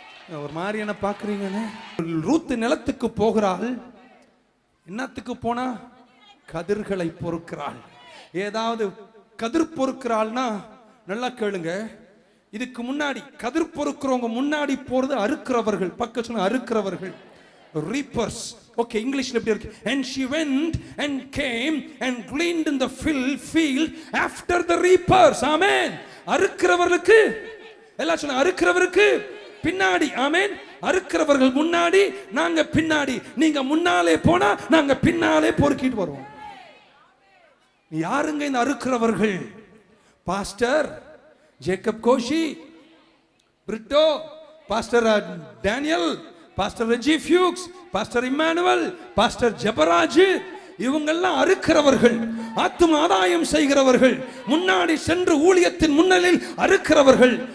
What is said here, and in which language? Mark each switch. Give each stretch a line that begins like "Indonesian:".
Tamil: ஒரு மாதிரி என்ன பாக்குறீங்கன்னு? ரூத் நிலத்துக்கு போகிறாள். என்னத்துக்கு போனா? கதிர்களை பொறுக்கிறாள். ஏதாவது கதிர் பொறுக்கிறாள்னா நல்லா கேளுங்க. இதுக்கு முன்னாடி கதிர் பொறுக்கிறவங்க முன்னாடி போறது அறுக்கிறவர்கள். பக்கம் சொன்ன அறுக்கிறவர்கள், reapers. ஓகே, இங்கிலீஷ்ல எப்படி இருக்கு?
English: and she went and came and gleaned in the field after the reapers.
Tamil: ஆமென். அறுக்கிறவர்களுக்கு எல்லாம் சொன்ன, அறுக்கிறவருக்கு பின்னாடி. ஆமென். அறுக்கிறவர்கள் முன்னாடி, நாங்க பின்னாடி. நீங்க முன்னாலே போனா நாங்க பின்னாலே பொறுக்கிட்டு வருவோம். யாருங்க இந்த அறுக்கிறவர்கள்? Pastor Jacob Kosi, Britto, pastor Daniel, pastor Reji ஃபியூக்ஸ், pastor Immanuel, pastor Jebaraj, இவங்கெல்லாம் அறுக்கிறவர்கள், ஆத்தும ஆதாயம் செய்கிறவர்கள், முன்னாடி சென்று ஊழியத்தின் முன்னலில் அறுக்கிறவர்கள்.